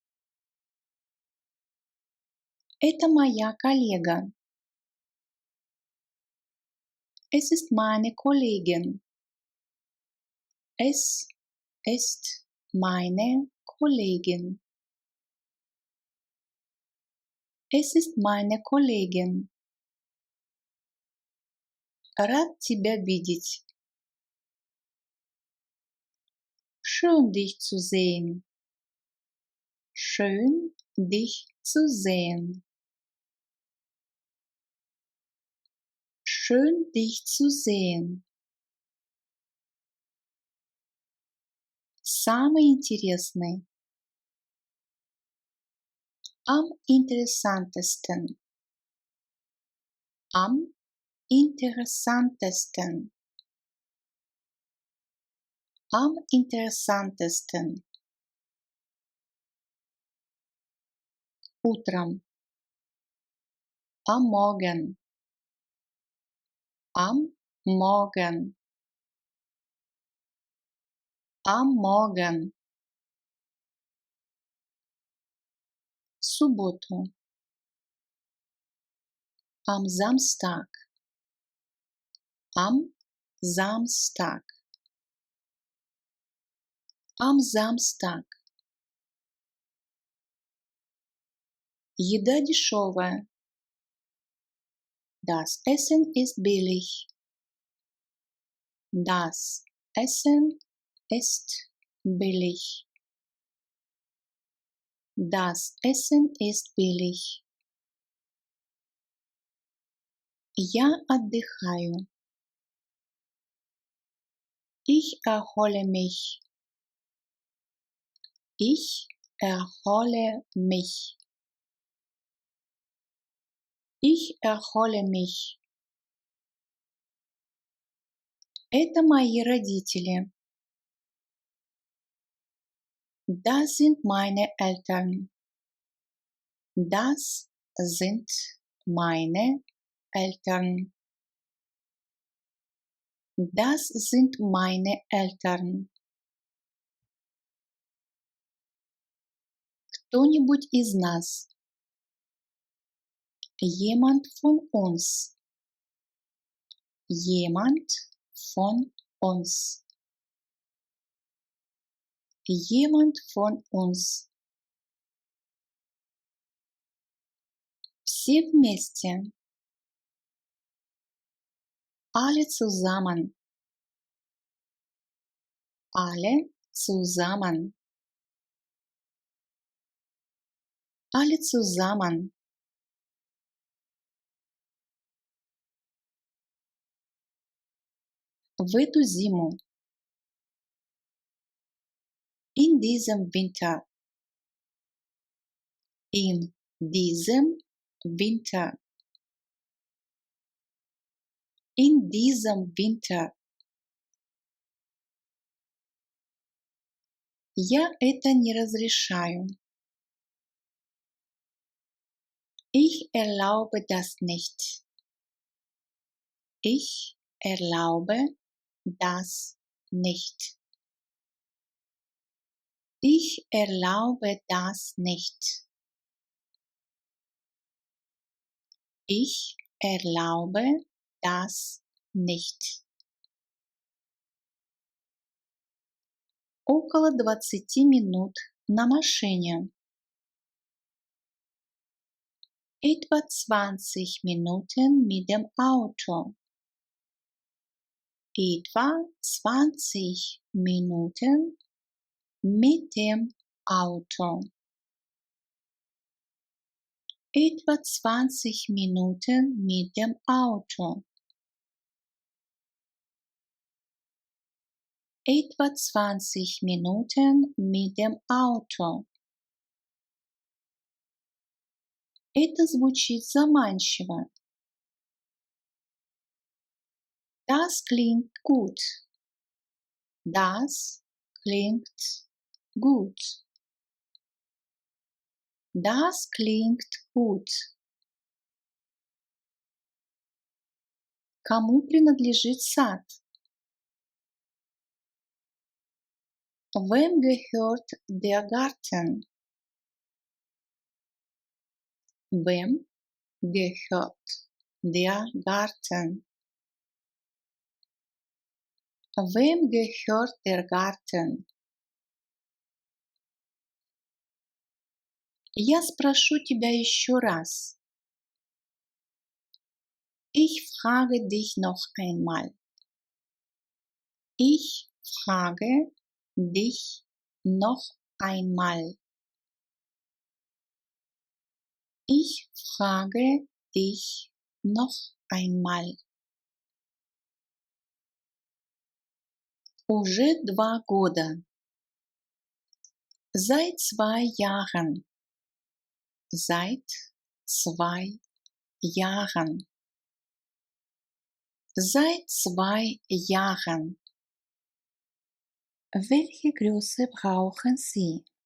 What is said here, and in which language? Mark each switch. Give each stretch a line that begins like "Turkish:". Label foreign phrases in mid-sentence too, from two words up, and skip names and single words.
Russian: Это моя коллега.
German: Es ist meine Kollegin. Es ist meine Kollegin. Es ist meine Kollegin.
Russian: Рад тебя видеть.
German: Schön dich zu sehen. Schön dich zu sehen. Schön dich zu sehen.
Russian: Самый интересный.
German: Am interessantesten. Am interessantesten. Am interessantesten.
Russian: Утром.
German: Am Morgen. Am Morgen. Am Morgen.
Russian: В субботу.
German: Am Samstag. Am Samstag. Am Samstag.
Russian: Еда дешевая.
German: Das Essen ist billig. Das Essen ist billig. Das Essen ist billig.
Russian: Я отдыхаю.
German: Ich erhole mich. Ich erhole mich. Ich erhole mich.
Russian: Это мои родители.
German: Das sind meine Eltern. Das sind meine Eltern. Das sind meine Eltern.
Russian: Кто-нибудь из нас.
German: Jemand von uns. Jemand von uns. Jemand von uns.
Russian: Все вместе.
German: Alle zusammen. Alle zusammen. Alle zusammen.
Russian: В эту зиму.
German: In diesem Winter. In diesem Winter. In diesem Winter.
Russian: Я это не разрешаю.
German: Ich erlaube das nicht. Ich erlaube das nicht. Ich erlaube das nicht. Ich erlaube das nicht.
Russian: Около 20 минут на машине.
German: Etwa 20 Minuten mit dem Auto. Etwa 20 Minuten mit dem Auto. Etwa 20 Minuten mit dem Auto. Etwa 20 Minuten mit dem Auto.
Russian: Это звучит заманчиво.
German: Das klingt gut. Das klingt gut. Das klingt gut.
Russian: Кому принадлежит сад?
German: Wem gehört der Garten? Wem gehört der Garten? Wem gehört der Garten?
Russian: Я спрошу тебя еще раз.
German: Ich frage dich noch einmal. Ich frage dich noch einmal. Ich frage dich noch einmal.
Russian: Уже 2 года.
German: Seit 2 Jahren. Seit 2 Jahren. Seit 2 Jahren. Welche Größe brauchen Sie?